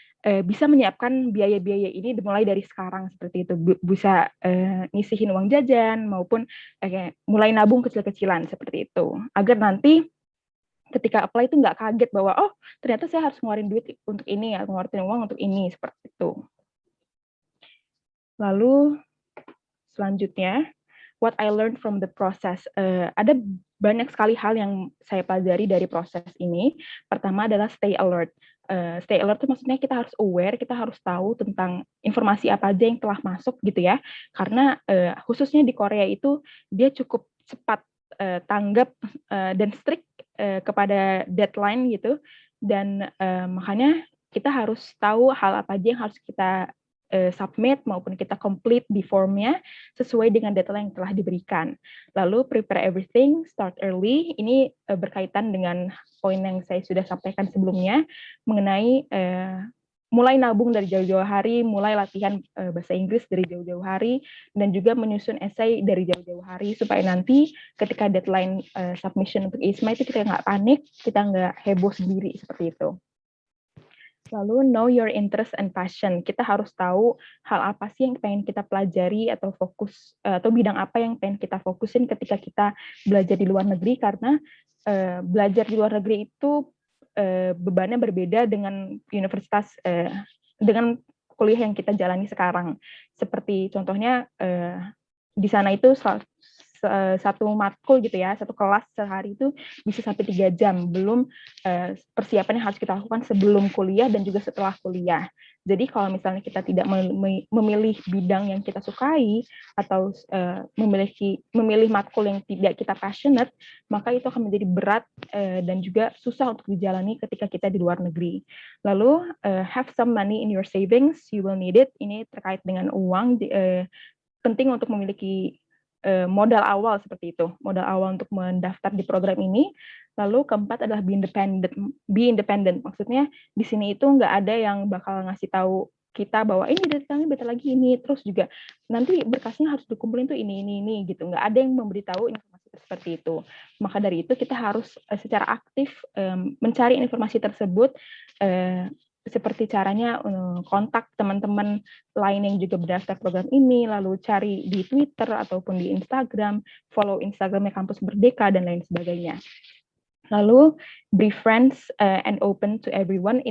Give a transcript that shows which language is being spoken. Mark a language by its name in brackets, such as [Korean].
[Indonesian] bisa menyiapkan biaya-biaya ini dimulai dari sekarang seperti itu, bisa ngisihin uang jajan maupun mulai nabung kecil-kecilan seperti itu, agar nanti ketika apply itu nggak kaget bahwa oh ternyata saya harus ngeluarin duit untuk ini ya, ngeluarin uang untuk ini seperti itu. Lalu selanjutnya, [English] what I learned from the process. [Indonesian] Ada banyak sekali hal yang saya pelajari dari proses ini. Pertama adalah stay alert. Stay alert itu maksudnya kita harus aware, kita harus tahu tentang informasi apa aja yang telah masuk gitu ya. Karena khususnya di Korea itu dia cukup cepat tanggap dan strict kepada deadline gitu. Dan makanya kita harus tahu hal apa aja yang harus kita submit maupun kita complete di formnya sesuai dengan deadline yang telah diberikan. [English] Lalu prepare everything, start early. [Indonesian] Ini berkaitan dengan poin yang saya sudah sampaikan sebelumnya mengenai mulai nabung dari jauh-jauh hari, mulai latihan bahasa Inggris dari jauh-jauh hari, dan juga menyusun esai dari jauh-jauh hari supaya nanti ketika deadline submission untuk ISMA itu kita nggak panik, kita nggak heboh sendiri seperti itu. [English] Lalu know your interest and passion. [Indonesian] Kita harus tahu hal apa sih yang pengen kita pelajari atau fokus atau bidang apa yang pengen kita fokusin ketika kita belajar di luar negeri, karena belajar di luar negeri itu bebannya berbeda dengan universitas dengan kuliah yang kita jalani sekarang. Seperti contohnya di sana itu satu matkul gitu ya, satu kelas sehari itu bisa sampai 3 jam, belum persiapan yang harus kita lakukan sebelum kuliah dan juga setelah kuliah. Jadi kalau misalnya kita tidak memilih bidang yang kita sukai atau memilih matkul yang tidak kita passionate, maka itu akan menjadi berat dan juga susah untuk dijalani ketika kita di luar negeri. [English] Lalu have some money in your savings, you will need it. [Indonesian] Ini terkait dengan uang, penting untuk memiliki modal awal seperti itu, modal awal untuk mendaftar di program ini. Lalu keempat adalah be independent. Maksudnya di sini itu nggak ada yang bakal ngasih tahu kita bahwa ini detailnya bentar lagi ini, terus juga nanti berkasnya harus dikumpulin tuh ini gitu. Nggak ada yang memberitahu informasi seperti itu. Maka dari itu kita harus secara aktif mencari informasi tersebut, seperti caranya kontak teman-teman lain yang juga berdaftar program ini, lalu cari di Twitter ataupun di Instagram, follow Instagramnya Kampus Merdeka, dan lain sebagainya. [English] Lalu, be friends and open to everyone.